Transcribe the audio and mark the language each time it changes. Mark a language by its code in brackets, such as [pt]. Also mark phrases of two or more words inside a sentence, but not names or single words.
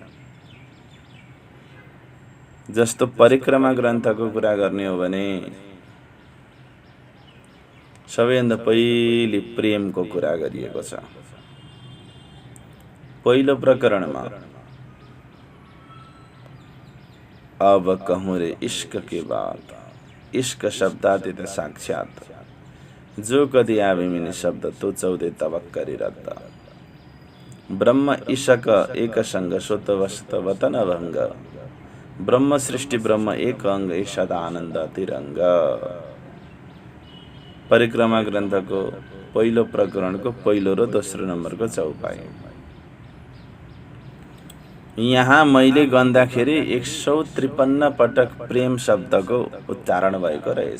[ne] जस्तो परिक्रमा ग्रन्थको कुरा गर्ने हो भने सबैभन्दा पहिले प्रेमको कुरा गरिएको छ। पहिलो प्रकरणमा [hi] अब कहूँ रे इश्क के बात, इश्क शब्दातीत साक्षात, जो कदी आविमिनी शब्द तो 14 तबक करी रद्द। ब्रह्म ईशक एक संग सुत वस्त वतन भंग, ब्रह्म सृष्टि ब्रह्म एक अंग ईशद आनंद तिरंग। [ne] परिक्रमा ग्रन्थको पहिलो प्रकरणको पहिलो र दोस्रो नम्बरको चौपाई। यहाँ मैले गन्दाखेरि 153 पटक प्रेम शब्दको उच्चारण भएको रहेछ।